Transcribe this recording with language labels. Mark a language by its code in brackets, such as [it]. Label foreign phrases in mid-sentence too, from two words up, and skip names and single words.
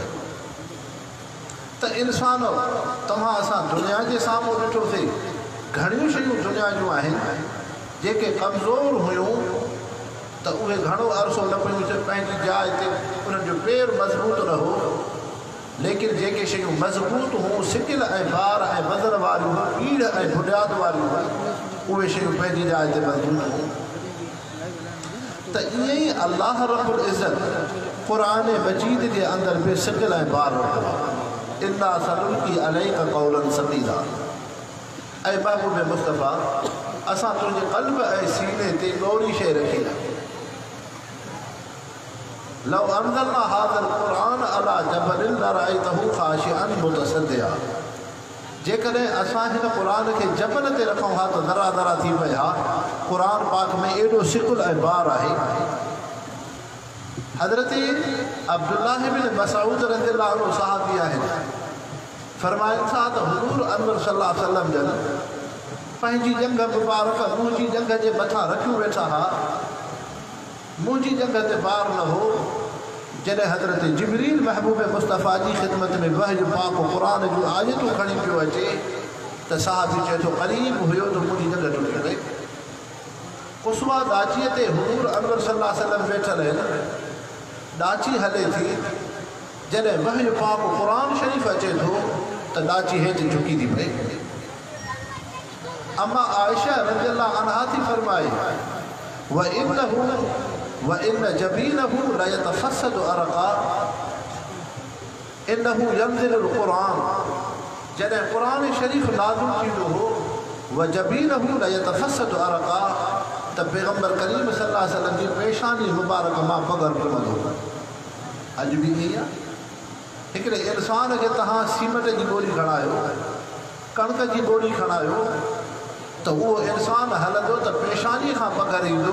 [sd] त इंसान तव्हां असां दुनिया जे साम्हूं ॾिठोसीं, घणियूं शयूं दुनिया जूं आहिनि जेके कमज़ोर हुयूं त उहे घणो अरसो न पियूं पंहिंजी जाइ ते, उन्हनि जो पेर मज़बूत न हो, लेकिन जेके शयूं मज़बूत हुयूं, सिकिल ऐं बार ऐं वज़न वारियूं, पीढ़ ऐं बुनियाद वारियूं, उहे शयूं पंहिंजी जाइ ते मज़बूत हुयूं। त ईअं ई अल्लाह रब्बुल इज़्ज़त क़ुरान मजीद जे अंदरि बि सिकिल ऐं बार रखियो आहे। [ar] إنا سنلقي عليك قولا ثقيلا, [sd] ऐं महबूब मुस्तफ़ा असां तुंहिंजे क़ल्ब ऐं सीने ते ॻोढ़ी शइ रखी आहे। [ar] لو أنزلنا هذا القرآن على جبل لرأيته خاشعا متصدعا, [sd] जेकॾहिं असां हिन क़ुरान खे जबल ते रखूं हा त दरा दरा थी पए हा। क़ुरान पाक में एॾो सिकुल ऐं बार आहे। हज़रत अब्दुल्लाह इब्न मसऊद [ar] رضي الله عنه [sd] सहाबी आहिनि, फरमाइनि था त हुज़ूर अनवर [ar] صلى الله عليه وسلم [sd] जन पंहिंजी जंघ मुबारक मुंहिंजी जंघ जे मथां रखियूं वेठा हा। मुंहिंजी जंघ ते बार न हो। जॾहिं हज़रत जिबरील महबूब मुस्तफ़ा जी ख़िदमत में वहय पाक क़ुरान जूं आयतूं खणी पियो अचे त साहबी चए थो क़रीब हुयो त मुंहिंजी जंघ टुटी वई। कुस्वा ॾाचीअ ते हुज़ूर अनवर [ar] صلى الله عليه وسلم [sd] वेठल आहिनि, ॾाची हले थी, जॾहिं वहय पाक क़ुरान शरीफ़ अचे थो त ॾाची हेठि झुकी थी पए। अम्मा आयशा रज़ियल्लाहु अन्हा थी फरमाए [ar] وَإِنَّ جَبِينَهُ لَيَتَفَسَّدُ أَرَقًا إِنَّهُ يَنزِلُ الْقُرْآنَ, [sd] जॾहिं क़ुरान शरीफ़ नाज़िल थींदो हो [ar] وَجَبِينَهُ لَيَتَفَسَّدُ أَرَقًا [sd] त पैगम्बर करीम [ar] صلى الله عليه وسلم [sd] जी पेशानी मुबारक मां पगर पियो। अॼु बि ईअं आहे। हिकिड़े इंसान खे तव्हां सीमेंट जी गोली खणायो, कणिक जी गोली खणायो, त उहो इंसान हलंदो त पेशानी खां पगर ईंदो।